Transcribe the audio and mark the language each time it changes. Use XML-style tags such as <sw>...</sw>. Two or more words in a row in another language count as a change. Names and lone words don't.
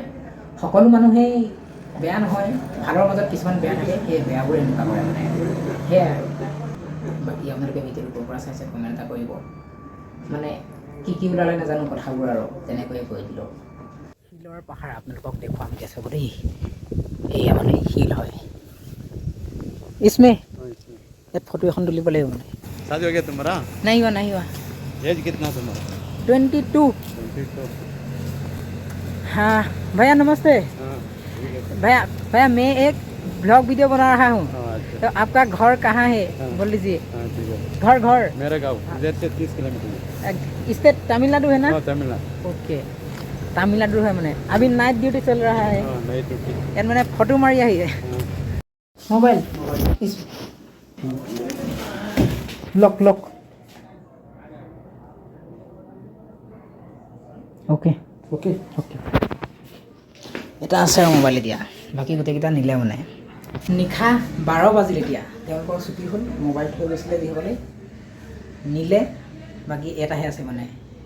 <as>সকলো মানুহেই বেয়া নহয়, ভালৰ মাজত কিছুমান বেয়া থাকে, সেই বেয়াবোৰে এনেকুৱা কৰে মানে। সেয়াই আৰু বাকী আপোনালোকে ভিডিঅ'টো ক'ৰ পৰা চাইছে কমেণ্ট এটা কৰিব। মানে কি ওলালে নাজানো কথাবোৰ, আৰু তেনেকৈয়ে কৈ দিলোঁ। শিলৰ পাহাৰ আপোনালোকক দেখুৱাম এতিয়া চাব দেই, এয়া মানে শিল হয়।</as> <hi>इसमें एक फोटो</hi> <as>এখন তুলিব লাগিব মানে।</as> <hi>शादी हो गया तुम्हारा? नहीं हुआ। एज कितना तुम्हारा? 22। 22। हाँ भैया नमस्ते। हाँ भैया मैं एक ब्लॉग वीडियो बना रहा हूँ, अच्छा। तो आपका घर कहाँ है हाँ। बोल लीजिए। हाँ ठीक है। घर मेरा गाँव इधर से 30 किलोमीटर है। स्टेट तमिलनाडु है ना? हाँ तमिलनाडु। ओके तमिलनाडु है मैंने, अभी नाइट ड्यूटी चल रहा है, हाँ नहीं तो ठीक। यार मैंने फोटो मारी है।</hi> <en>mobile is lock okay</en> <as>এটা আছে আৰু মোবাইল এতিয়া, বাকী গোটেইকেইটা নিলে মানে। নিশা 12 বাজিল এতিয়া, তেওঁলোকৰ ছুটি হ'ল, মোবাইল থৈ গৈছিলে যিসকলে নিলে, বাকী এটাহে আছে মানে।</as>